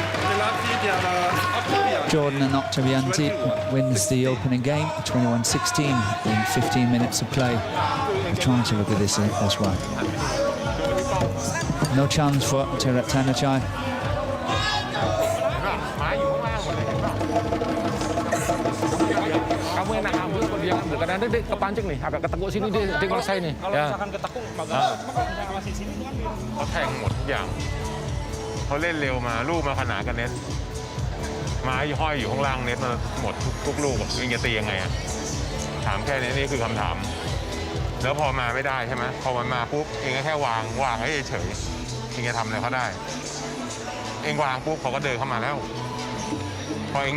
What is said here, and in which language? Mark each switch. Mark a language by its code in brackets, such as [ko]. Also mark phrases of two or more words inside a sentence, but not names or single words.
[en] Jordan and Oktavianti wins the opening game, 21-16 in 15 minutes of play. I'm trying to look at this as well. No chance for Taerattanachai. [id] Kamu enak ambil, kalau dia ambil. Kadang-kadang dia kepancing nih, agak ketekuk sini dia ngelesain nih. Kalau misalkan ketekuk, masih sini kan. [th] เขาแทงหมดทุกอย่างเขาเล่นเร็วมาลูกมาขนาดกันเน็ตไม้ห้อยอยู่ข้างล่างเน็ตมาหมดทุกลูกยิงจะตียังไงอะถามแค่นี้นี่คือคำถามแล้วพ อมาไม่ได้ใช่ไหมพอมันมาปุ๊บเองก็แค่วางให้เฉยเองจะทำอะไรเขาได้เองวางปุ๊บเขาก็เดินเข้ามาแล้วพอเอง